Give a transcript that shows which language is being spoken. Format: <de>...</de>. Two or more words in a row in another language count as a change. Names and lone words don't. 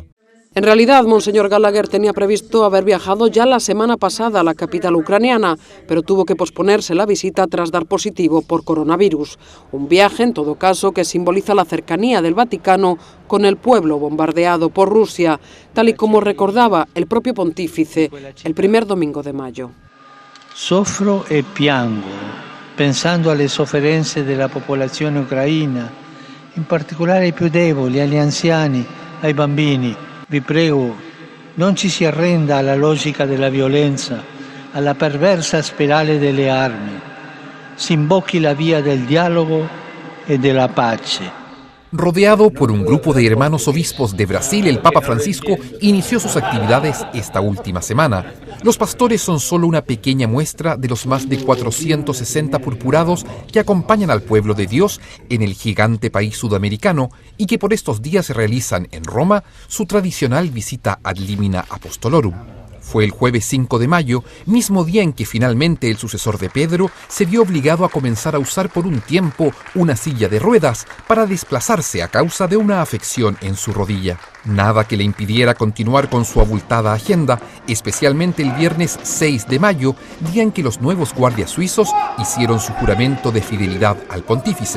<es>En realidad, Monseñor Gallagher tenía previsto haber viajado ya la semana pasada a la capital ucraniana, pero tuvo que posponerse la visita tras dar positivo por coronavirus. Un viaje, en todo caso, que simboliza la cercanía del Vaticano con el pueblo bombardeado por Rusia, tal y como recordaba el propio pontífice el primer domingo de mayo.</es> <it>Soffro e piango, pensando alle sofferenze della popolazione ucraina, in particolare ai più deboli, agli anziani, ai bambini. Vi prego, non ci si arrenda alla logica della violenza, alla perversa spirale delle armi. Si imbocchi la via del dialogo e della pace.</it> <es>Rodeado por un grupo de hermanos obispos de Brasil, el Papa Francisco inició sus actividades esta última semana. Los pastores son solo una pequeña muestra de los más de 460 purpurados que acompañan al pueblo de Dios en el gigante país sudamericano y que por estos días realizan en Roma su tradicional visita</es> <la>ad limina apostolorum.</la> <es>Fue el jueves 5 de mayo, mismo día en que finalmente el sucesor de Pedro se vio obligado a comenzar a usar por un tiempo una silla de ruedas para desplazarse a causa de una afección en su rodilla. Nada que le impidiera continuar con su abultada agenda, especialmente el viernes 6 de mayo, día en que los nuevos guardias suizos hicieron su juramento de fidelidad al pontífice.</es>